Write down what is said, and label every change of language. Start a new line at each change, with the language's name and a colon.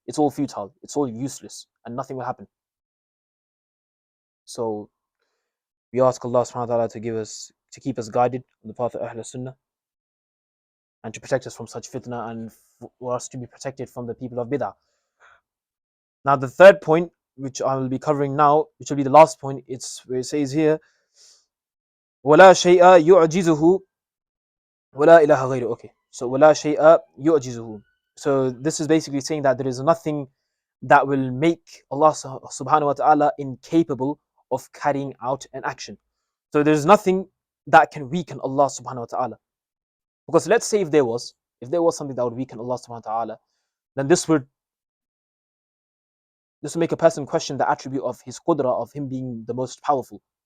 English: It's all futile, it's all useless, and nothing will happen. So we ask Allah subhanahu wa ta'ala to keep us guided on the path of Ahl Sunnah, and to protect us from such fitna, and for us to be protected from the people of bid'ah. Now the third point, which I will be covering now, which will be the last point, it's where it says here,
Arabic: وَلَا شَيْءَ يُعْجِزُهُ وَلَا إِلَهَ غَيْرُهُ.
English: Okay, so
Arabic: وَلَا شَيْءَ يُعْجِزُهُ.
English: So this is basically saying that there is nothing that will make Allah subhanahu wa ta'ala incapable of carrying out an action. So there's nothing that can weaken Allah subhanahu wa ta'ala. Because let's say if there was something that would weaken Allah subhanahu wa ta'ala, then this would make a person question the attribute of his qudra, of him being the most powerful.